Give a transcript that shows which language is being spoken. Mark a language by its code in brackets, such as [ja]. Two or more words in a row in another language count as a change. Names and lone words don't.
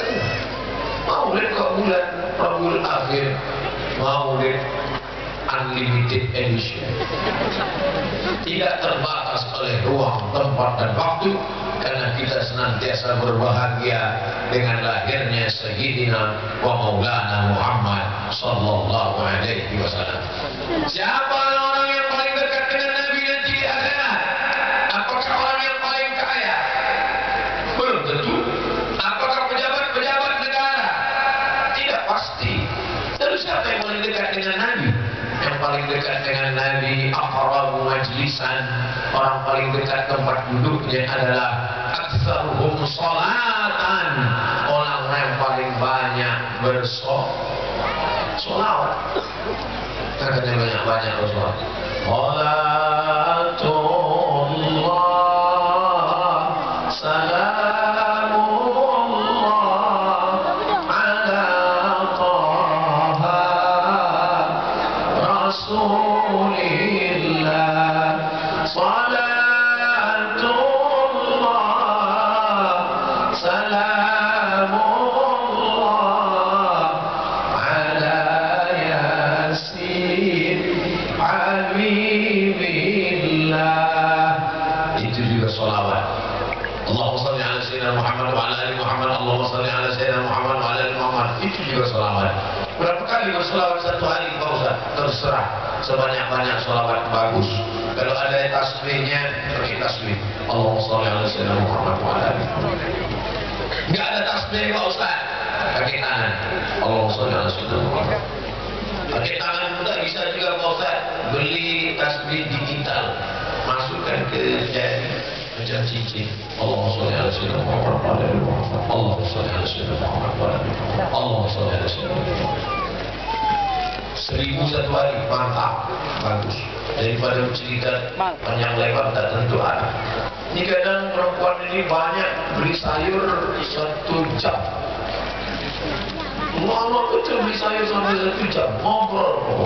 [ms] Maulid kok bulan Rabiul Akhir, maulid [en] unlimited edition, [ms] tidak terbatas oleh ruang, tempat dan waktu, karena kita senantiasa berbahagia dengan lahirnya [ar] سيدنا ومولانا محمد صلى الله عليه وسلم. [ms] Siapa orang yang paling dekat dengan Nabi nanti di akhirat? Apakah orang yang paling kaya? Belum tentu. Apakah pejabat-pejabat negara? Tidak pasti. Terus siapa yang paling dekat dengan Nabi? Yang paling dekat dengan Nabi [ar] أقرب مجلسا, [ms] orang paling dekat tempat duduknya adalah [ar] أكثرهم صلاة, [ms] orang yang paling banyak bersolawat. Katanya banyak bersolawat. [ar] صلاة الله سلام الله على طه رسول الله. صلاة الله سلام الله على يس حبيب الله. [ms] Itu juga sholawat. [ar] اللهم صل على سيدنا محمد وعلى آل محمد. اللهم صل على سيدنا محمد وعلى آل محمد. [ms] Itu juga sholawat. Berapa kali bersolawat satu hari Pak Ustaz? Terserah, sebanyak-banyak solawat bagus. Kalau ada tasbihnya, pakai tasbih. [ar] اللهم صل على سيدنا محمد وعلى آل محمد. [ms] Enggak ada tasbih Pak Ustaz, pakai tangan. [ar] اللهم صل على سيدنا محمد. [ms] Pakai tangan juga bisa juga Pak Ustaz. Beli tasbih digital, masukkan ke jari macam cincin. [ar] اللهم صل على سيدنا محمد وعلى آل محمد. اللهم صل على سيدنا محمد وعلى آل محمد. اللهم صل على سيدنا محمد. [ms] 1000 satu hari, mantap, bagus. Daripada cerita panjang lebar tak tentu arah. Ini kadang perempuan ini banyak beli sayur 1 jam. Lama betul beli sayur sampai 1 jam, ngobrol.